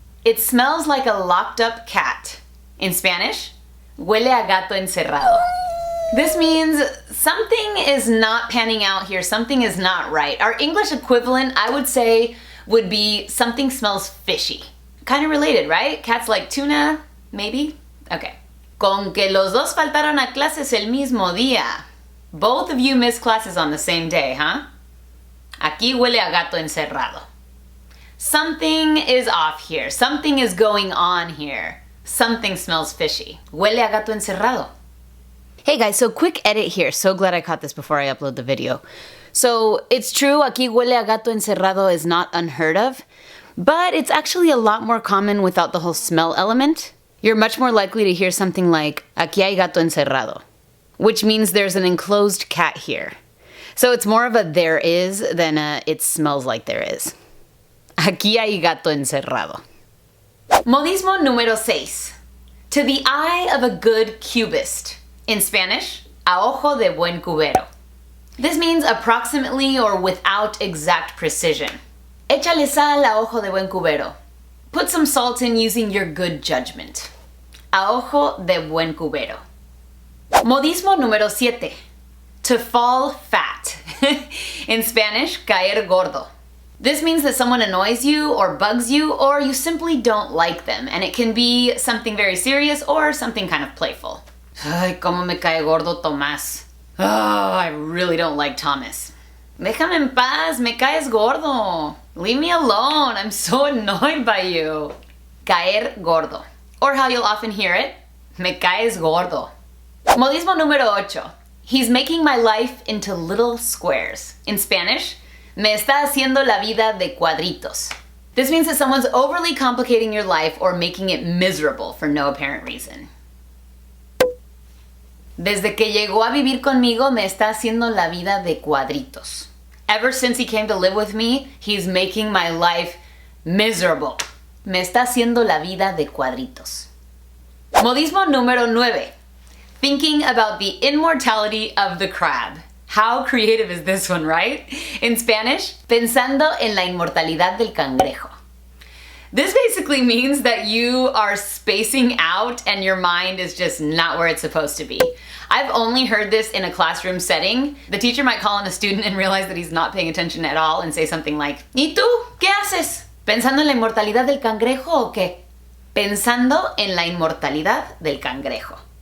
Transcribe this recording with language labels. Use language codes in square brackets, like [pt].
[en] It smells like a locked up cat. In Spanish, huele a gato encerrado. This means something is not panning out here, something is not right. Our English equivalent, I would say, would be something smells fishy. Kind of related, right? Cats like tuna, maybe? Okay. [es] Con que los dos faltaron a clases el mismo día. [en] Both of you missed classes on the same day, huh? [es] Aquí huele a gato encerrado. [en] Something is off here. Something is going on here. Something smells fishy. Huele a gato encerrado. Hey guys, so quick edit here. So glad I caught this before I upload the video. So it's true, aquí huele a gato encerrado is not unheard of, but it's actually a lot more common without the whole smell element. You're much more likely to hear something like, aquí hay gato encerrado, which means there's an enclosed cat here. So it's more of a there is than a it smells like there is. [es] Aquí hay gato encerrado. [en] Modismo número 6. To the eye of a good cubist. [es] In Spanish, a ojo de buen cubero. [en] This means approximately or without exact precision. [es] Échale sal a ojo de buen cubero. [en] Put some salt in using your good judgment. A ojo de buen cubero. Modismo número 7. To fall fat. In Spanish, caer gordo. This means that someone annoys you or bugs you, or you simply don't like them, and it can be something very serious or something kind of playful. [es] Ay, cómo me cae gordo Tomás. [en] Oh, I really don't like Thomas. [es] Déjame en paz, me caes gordo. [en] Leave me alone, I'm so annoyed by you. Caer gordo. Or how you'll often hear it, me caes gordo. Modismo número 8. He's making my life into little squares. [es] In Spanish, me está haciendo la vida de cuadritos. [en] This means that someone's overly complicating your life or making it miserable for no apparent reason. [es] Desde que llegó a vivir conmigo, me está haciendo la vida de cuadritos. [en] Ever since he came to live with me, he's making my life miserable. [es] Me está haciendo la vida de cuadritos. [en] Modismo número 9. Thinking about the immortality of the crab. How creative is this one, right? [es] In Spanish, pensando en la inmortalidad del cangrejo. [en] This basically means that you are spacing out and your mind is just not where it's supposed to be. I've only heard this in a classroom setting. The teacher might call on a student and realize that he's not paying attention at all and say something like, ¿Y tú? [es] ¿Qué haces? ¿Pensando en la inmortalidad del cangrejo o qué? Pensando en la inmortalidad del cangrejo.